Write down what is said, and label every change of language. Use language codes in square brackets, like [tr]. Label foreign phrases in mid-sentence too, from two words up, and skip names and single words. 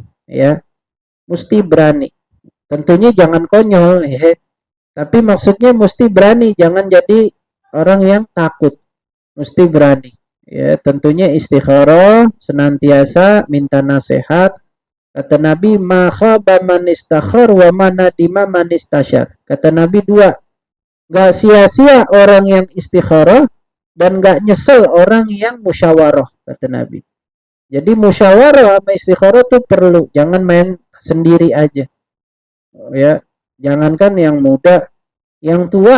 [id] Ya, mesti berani. Tentunya jangan konyol, ya. Tapi maksudnya mesti berani, jangan jadi orang yang takut. Mesti berani. Ya, tentunya istikharah, senantiasa minta nasihat. Kata Nabi, [ar] "ما خاب من استخار ولا ندم من استشار." [id] Kata Nabi dua, gak sia-sia orang yang istikharah dan gak nyesel orang yang musyawarah, kata Nabi. Jadi musyawarah sama istikharah tuh perlu, jangan main sendiri aja. Ya, jangankan yang muda, yang tua.